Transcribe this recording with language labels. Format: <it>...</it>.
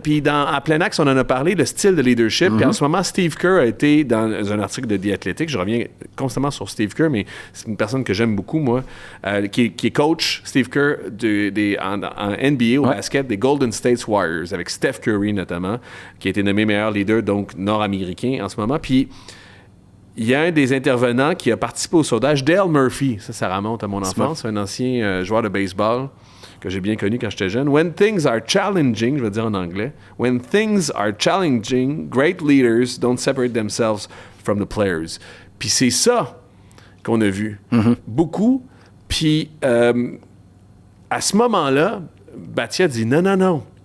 <fr>Puis à Plein Axe, on en a parlé, le style de leadership. Puis en ce moment, Steve Kerr a été dans un article de The Athletic. Je reviens constamment sur Steve Kerr, mais c'est une personne que j'aime beaucoup, moi, qui est coach, Steve Kerr, en NBA, au basket, des Golden State Warriors, avec Steph Curry, notamment, qui a été nommé meilleur leader, donc nord-américain en ce moment. Puis... Il y a un des intervenants qui a participé au sondage, Dale Murphy. Ça remonte à mon enfance. Un ancien joueur de baseball que j'ai bien connu quand j'étais jeune.</fr> <en>When things are challenging,</en> <fr>je vais dire en anglais.</fr> <en>When things are challenging, great leaders don't separate themselves from the players.</en> <fr>Puis c'est ça qu'on a vu. Beaucoup. Puis à ce moment-là, Bhatia dit non.</fr>